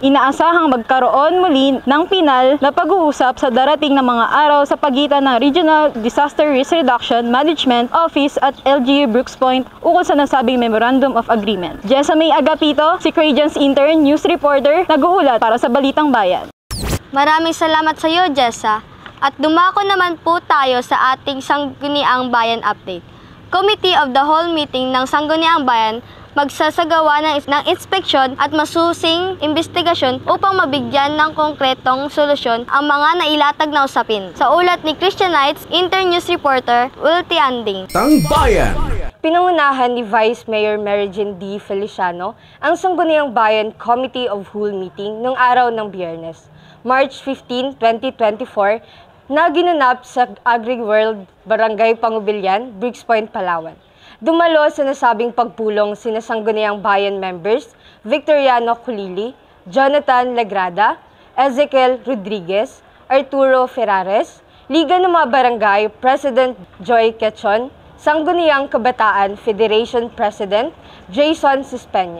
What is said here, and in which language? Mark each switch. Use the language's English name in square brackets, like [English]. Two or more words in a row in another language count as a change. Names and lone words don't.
[Filipino] Inaasahang magkaroon muli ng pinal na pag-uusap sa darating na mga araw sa pagitan ng Regional Disaster Risk Reduction Management Office at LGU Brooks Point ukol sa nasabing [English] Memorandum of Agreement. [Filipino] Jessa May Agapito, Secredians [English] Intern News Reporter, [Filipino] nag-uulat para sa Balitang Bayan. Maraming salamat sa iyo, Jessa. At dumako naman po tayo sa ating Sangguniang Bayan update. Committee of the Whole meeting ng Sangguniang Bayan magsasagawa ng inspeksyon at masusing investigasyon upang mabigyan ng konkretong solusyon ang mga nailatag na usapin. Sa ulat ni Christianites [English] Intern News Reporter [Filipino] Wilty Anding. Bayan. Pinangunahan ni Vice Mayor Mary Jean D. Feliciano ang Sangguniang Bayan Committee of Whole meeting noong araw ng Biyernes, March 15, 2024, na ginanap sa AgriWorld, Barangay Pangubilyan, Brooks Point, Palawan. Dumalo sa nasabing pagpulong sina Sangguniang Bayan members Victoriano Culili, Jonathan Legrada, Ezekiel Rodriguez, Arturo Ferrares, Liga ng mga Barangay President Joy Quechon, Sangguniang Kabataan Federation President Jason Sispeña.